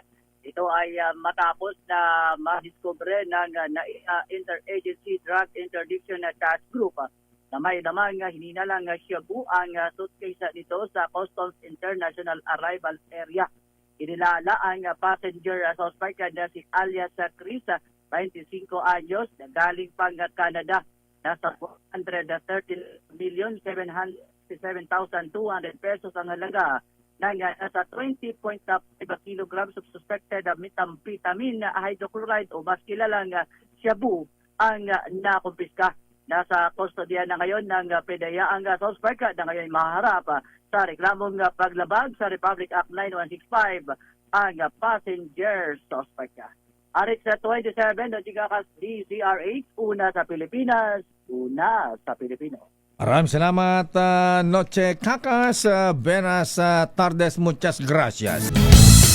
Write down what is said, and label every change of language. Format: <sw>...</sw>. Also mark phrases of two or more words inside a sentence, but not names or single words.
<tl>Ito ay matapos na madiskubre ng Interagency Drug Interdiction Task Group na may namang hininalang shabu ang suitcase nito sa Customs International Arrivals Area. Inilala ang passenger suspect na si alias Chris, 25 anyos, na galing pang Canada. Nasa 130,767,200 pesos ang halaga ng nasa 20.5</tl> <en>kilograms of suspected methamphetamine hydrochloride</en> <tl>o mas kilalang shabu ang nakumpiska. Nasa kustodiya na ngayon ng PDEA ang suspect na ngayon maharap sa reklamong paglabag sa Republic Act 9165 ang passenger suspect. Arik sa 27, Nochicakas DCRH, una sa Pilipinas, una sa Pilipino. Maraming salamat, Noche Kakas.</tl> <es>Buenas tardes, muchas gracias.</es>